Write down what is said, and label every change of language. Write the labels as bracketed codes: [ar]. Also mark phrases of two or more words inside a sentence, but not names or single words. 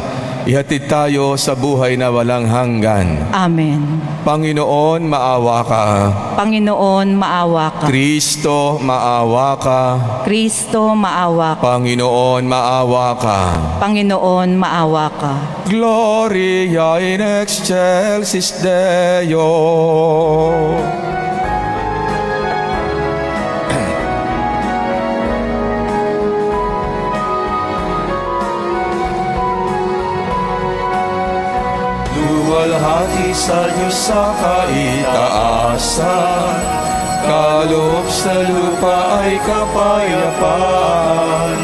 [tl] Ihatid tayo sa buhay na walang hanggan. Amen. Panginoon, maawa ka. Panginoon, maawa ka. Kristo, maawa ka. Kristo, maawa ka. Panginoon, maawa ka. Panginoon, maawa ka. [la] Gloria in excelsis Deo. [tl] Luwalhati sa Diyos sa kaitaasan, kaloob sa lupa ay kapayapaan.